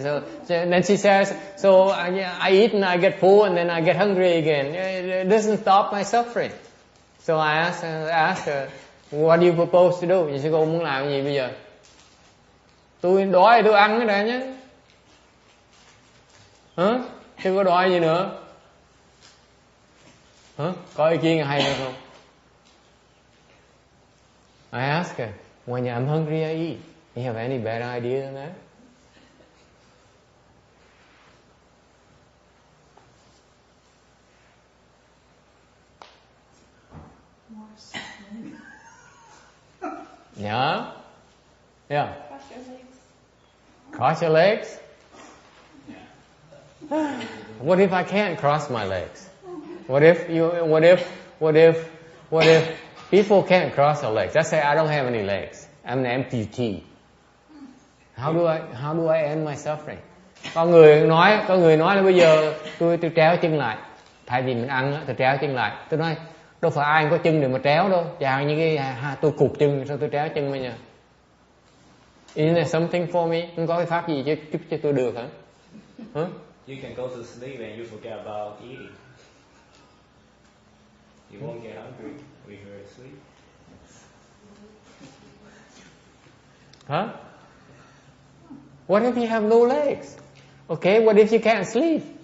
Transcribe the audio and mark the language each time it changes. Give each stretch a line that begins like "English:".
English: So then she says, so I eat and I get full and then I get hungry again. It doesn't stop my suffering. So I asked her, what do you propose to do?
Vietnamese: Vậy sư cô muốn làm gì bây giờ? Tôi đói thì tôi ăn cái này nhé. Hả? Chứ có đói gì nữa? Hả? Có ý kiến hay không?
English: I asked her, when I'm hungry I eat. You have any better idea than that? More suffering. Yeah? Yeah. Cross your legs. Cross your legs? What if I can't cross my legs? What if people can't cross their legs? Let's say I don't have any legs. I'm an amputee. How do I end my suffering?
Vietnamese: Có người nói là bây giờ tôi tréo chân lại. Thay vì mình ăn tôi tréo chân lại. Tôi nói đâu phải ai có chân để mà tréo đâu. Chào như cái tôi cụt chân sao tôi tréo chân bây giờ?
English: Isn't there something for me?
Vietnamese: Không có cái pháp gì chứ cho tôi được hả? Huh?
English: You can go to sleep and you forget about eating. You won't get hungry when you're asleep. Huh? What if you have no legs? Okay, what if you can't sleep?